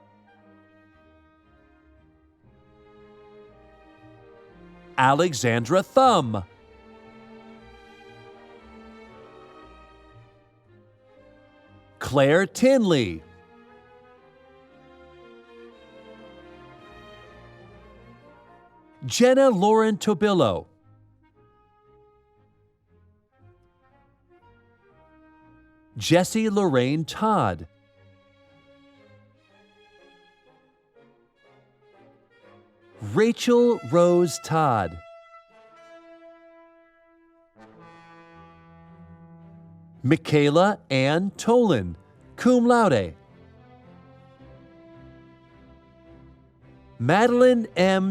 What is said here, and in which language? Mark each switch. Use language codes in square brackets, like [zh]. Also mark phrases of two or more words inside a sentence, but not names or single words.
[en] Alexandra Thumb, Claire Tinley, Jenna Lauren Tobillo, Jessie Lorraine Todd, Rachel Rose Todd, Michaela Ann Tolan, [la] cum laude, [en] Madeline M.